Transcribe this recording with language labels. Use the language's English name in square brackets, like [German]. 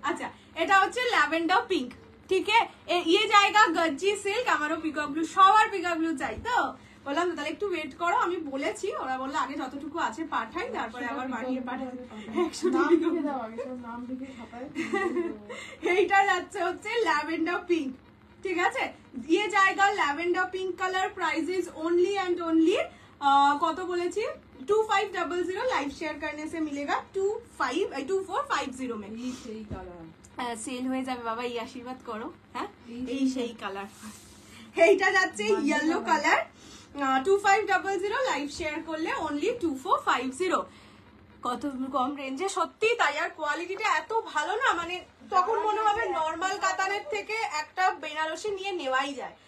[Bangla] আচ্ছা, এটা হচ্ছে ল্যাভেন্ডার পিঙ্ক, ঠিক [Hindi] है? ये जाएगा गज्जी सिल्क। [Bangla] আমারও পিকক ব্লু, সবার পিকক ব্লু চাই তো, বললাম তাহলে একটু ওয়েট করো, আমি বলেছি, ওরা বললো আগে যতটুকু আছে পাঠাই, তারপরে আবার বাড়িয়ে পাঠাই। 100 এইটা যাচ্ছে হচ্ছে ল্যাভেন্ডার পিঙ্ক, ঠিক আছে। [Hindi] ये जाएगा [Bangla] lavender pink colour, [Hindi] price is only and only [Bangla] কত বলেছি 2500, [Hindi] लाइव शेयर करने से मिलेगा 2450 में। [Bangla] সেই কালার সেল হয়ে যাবে বাবা, এই আশীর্বাদ করো। হ্যাঁ এই সেই কালার, এইটা যাচ্ছে ইয়েলো কালার 2500, লাইভ শেয়ার করলে অনলি 2450। কত কম রেঞ্জে, সত্যি তাই। আর কোয়ালিটিটা এত ভালো না, মানে তখন মনে হবে নর্মাল কাতানের থেকে একটা বেনারসি নিয়ে নেওয়াই যায়।